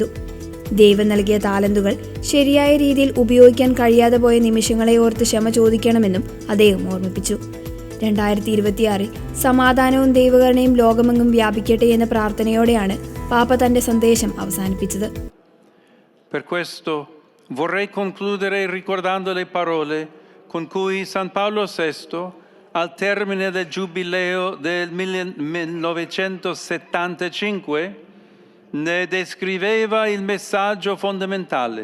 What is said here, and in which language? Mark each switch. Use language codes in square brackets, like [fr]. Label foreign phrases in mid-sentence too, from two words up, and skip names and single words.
[ml] ദൈവം നൽകിയ താലന്തുകൾ ശരിയായ രീതിയിൽ ഉപയോഗിക്കാൻ കഴിയാതെ പോയ നിമിഷങ്ങളെ ഓർത്ത് ക്ഷമ ചോദിക്കണമെന്നും അദ്ദേഹം ഓർമ്മിപ്പിച്ചു. 2026 സമാധാനവും ദൈവകരുണയും ലോകമെങ്ങും വ്യാപിക്കട്ടെ എന്ന പ്രാർത്ഥനയോടെയാണ് പാപ്പ തന്റെ സന്ദേശം അവസാനിപ്പിച്ചത്. [it] Per questo vorrei concludere ricordando le parole con cui San Paolo VI, al termine del Giubileo del 1975, ne descriveva il messaggio fondamentale.